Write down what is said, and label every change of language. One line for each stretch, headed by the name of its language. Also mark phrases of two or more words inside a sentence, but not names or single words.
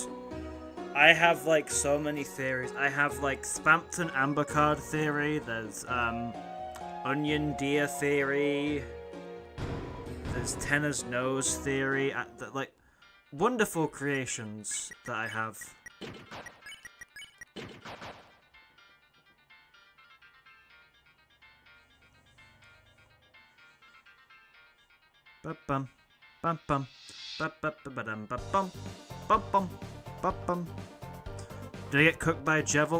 English: I have like so many theories. I have like Spampton Amber Card Theory, there's Onion Deer Theory, there's Tennor's Nose Theory, like wonderful creations that I have. Ba-bum, bum-bum. Ba-ba-ba-ba-dum-ba-bum. Did I get cooked by Jevil?